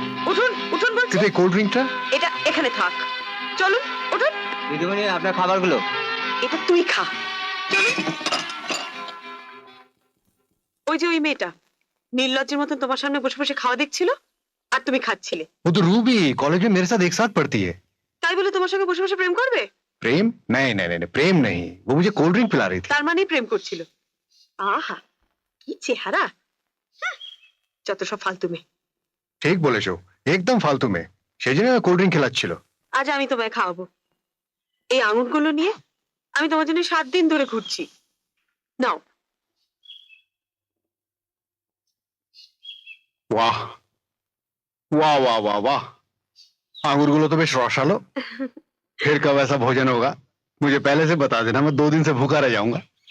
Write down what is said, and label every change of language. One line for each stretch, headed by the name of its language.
Bangla: উঠুন উঠুন বলছি। কিন্তু এই কোল্ড ড্রিঙ্কটা? এটা এখানে থাক, চলুন উঠুন। দিদিমণি, আপনার খাবারগুলো। এটা তুই খা, চলুন। ওই যে ওই মেয়েটা নির্লজ্জের মতন তোমার সামনে বসে বসে খাওয়া দেখছিল আর তুমি খাচ্ছিলে।
Hindi: वो तो रूबी कॉलेज में मेरे साथ एक साथ पढ़ती है।
Bangla: তাই বলে তোমার সঙ্গে বসে বসে প্রেম করবে?
Hindi: प्रेम? नहीं नहीं नहीं नहीं, प्रेम नहीं, वो मुझे कोल्ड ड्रिंक पिला रही थी।
Bangla: তার মানেই প্রেম করছিল। আহা কি চেহারা, হুঁ, যত সব ফালতু মেয়ে। ঠিক বলেছো, একদম ফালতু মেয়ে, সেই জন্য কোল্ড ড্রিঙ্ক খেলাচ্ছিল। আজ আমি তোমায় খাওয়াবো। এই আঙুরগুলো নিয়ে আমি তোমার জন্য 7 দিন ধরে ঘুরছি। নাও।
Hindi: वाह वाह वाह वाह वाह
Bangla: अंगूर गुलो तो बेश रसालो
Hindi: फिर कब ऐसा भोजन होगा मुझे पहले से बता देना मैं 2 दिन से भूखा रह जाऊंगा